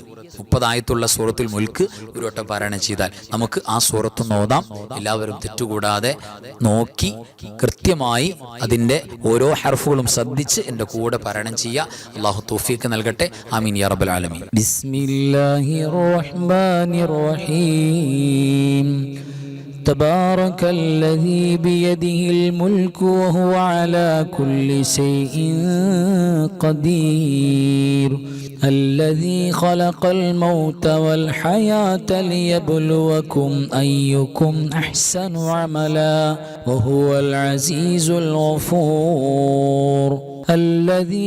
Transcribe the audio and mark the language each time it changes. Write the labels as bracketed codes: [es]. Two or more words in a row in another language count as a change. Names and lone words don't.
[ml] 30 ആയത്തുള്ള സൂറത്തുൽ മുൽക്ക് ഒരു വട്ടം പാരായണം ചെയ്താൽ നമുക്ക് ആ സൂറത്ത് നോതാം. എല്ലാവരും തെറ്റുകൂടാതെ നോക്കി കൃത്യമായി അതിൻ്റെ ഓരോ ഹർഫുകളും ശ്രദ്ധിച്ച് എൻ്റെ കൂടെ പാരായണം ചെയ്യുക. അല്ലാഹു തൗഫീഖ് നൽകട്ടെ. [ar] آمين يا رب العالمين. بسم الله الرحمن الرحيم. تبارك الذي بيده الملك وهو على كل شيء قدير الذي خلق الموت والحياة ليبلوكم أيكم أحسن عملا وهو العزيز الغفور الذي